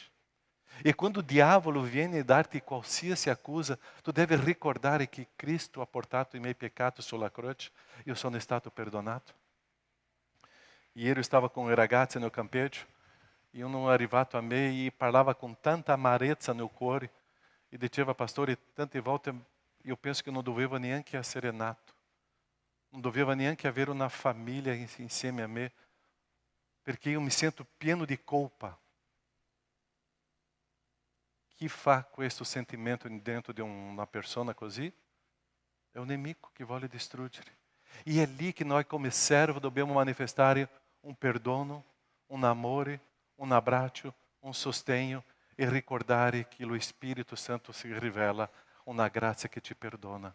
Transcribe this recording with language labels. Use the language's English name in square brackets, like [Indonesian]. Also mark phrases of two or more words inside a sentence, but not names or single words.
[Italian] E quando o diavolo viene a darti qualsiasi accusa, tu devi ricordare che Cristo ha portato i miei peccati sulla croce, io sono stato perdonato. Ieri stavo con i ragazzi nel campeggio, e uno è arrivato a me e parlava con tanta amarezza nel cuore, e diceva, pastore, tante volte [Portuguese] eu penso que não [Italian] doveva neanche essere nato, não doveva neanche avere una famiglia insieme a me, perché io mi sento pieno di colpa. Chi fa questo sentimento dentro di una persona così? È un nemico che vuole distruggere. E è lì che noi come servo dobbiamo manifestare un perdono, un amore, un abbraccio, un sostegno e ricordare che lo Spirito Santo si rivela una grazia che ti perdona.